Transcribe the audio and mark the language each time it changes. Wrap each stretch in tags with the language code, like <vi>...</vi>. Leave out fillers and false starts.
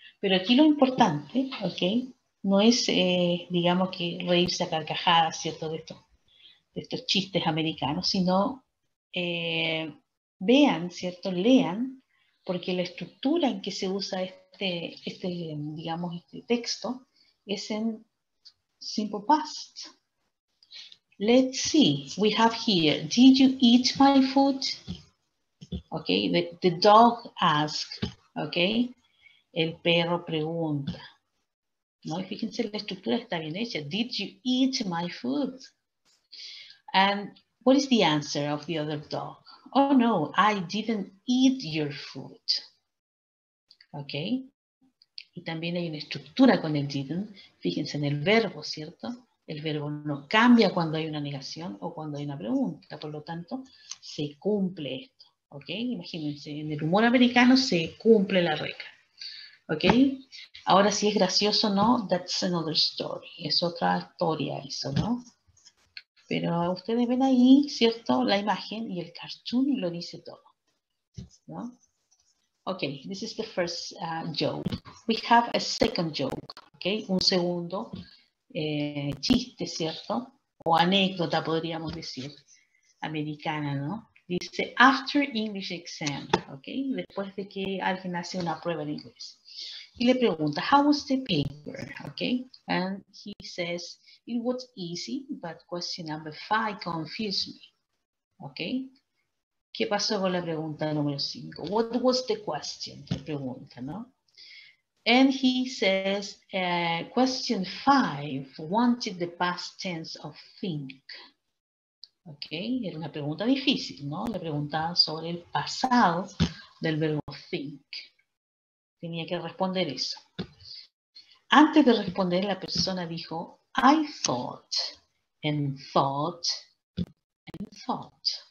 <es>Pero aquí lo importante, ¿ok?, no es, digamos, que reírse a carcajadas, ¿cierto?, de estos chistes americanos, sino vean, ¿cierto?, lean, porque la estructura en que se usa digamos, este texto es en simple past.</es> <en>Let's see, we have here, did you eat my food? Okay, the dog asked, okay,</en> <es>el perro pregunta, ¿no? Y fíjense, la estructura está bien hecha.</es> <en>Did you eat my food? And what is the answer of the other dog? Oh no, I didn't eat your food. ¿Ok?</en> <es>Y también hay una estructura con el didn't. Fíjense en el verbo, ¿cierto? El verbo no cambia cuando hay una negación o cuando hay una pregunta. Por lo tanto, se cumple esto. ¿Ok? Imagínense, en el humor americano se cumple la regla. ¿Ok? Ahora, si es gracioso o no,</es> <en>that's another story.</en> <es>Es otra historia eso, ¿no? Pero ustedes ven ahí, ¿cierto?, la imagen y el cartoon lo dice todo, ¿no?</es> <en>Okay, this is the first joke. We have a second joke, okay?</en> <es>Un segundo chiste, ¿cierto? O anécdota, podríamos decir, americana, ¿no? Dice,</es> <en>after English exam, okay?</en> <es>Después de que alguien hace una prueba de inglés. Y le pregunta,</es> <en>how was the paper, okay? And he says, it was easy, but question number 5 confused me, okay?</en> <es>¿Qué pasó con la pregunta número 5?</es> <en>What was the question?</en> <es>Le pregunta, ¿no?</es> <en>And he says, question 5 wanted the past tense of think. ¿Ok?</en> <es>Era una pregunta difícil, ¿no? Le preguntaba sobre el pasado del verbo think. Tenía que responder eso. Antes de responder, la persona dijo,</es> <en>I thought, and thought, and thought.</en>